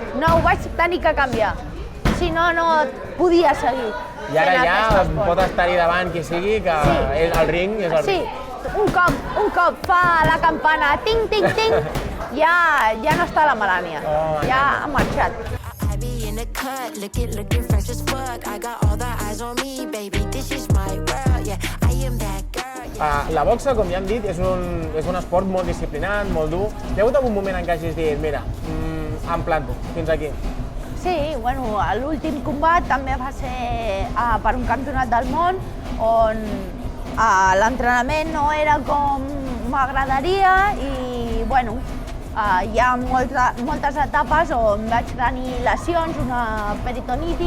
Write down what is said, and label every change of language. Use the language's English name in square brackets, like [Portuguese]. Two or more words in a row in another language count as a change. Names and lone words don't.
[Catalan] No, ho vaig tenir que canviar. Si no, no podia seguir. I ara fent ja aquest esport. pot estar-hi davant qui sigui, que Sí. és el ring, és el Sí, ring. un cop fa la campana, ting, ting, ting, ja no està la Melania. Oh, Ja ha marxat. [English] I be in the cut, looking fresh as fuck. I got all the eyes on me, baby. This is my world, yeah. I am that girl. Yeah. [Catalan] La boxa, com ja hem dit, és un esport molt disciplinat, molt dur. Hi ha hagut algun moment en què hagis dit, mira, em planto, fins aquí? Sí, l'últim combat també va ser per un campionat del món on l'entrenament no era com m'agradaria i, hi ha moltes etapes on vaig tenir lesions, una peritonitis.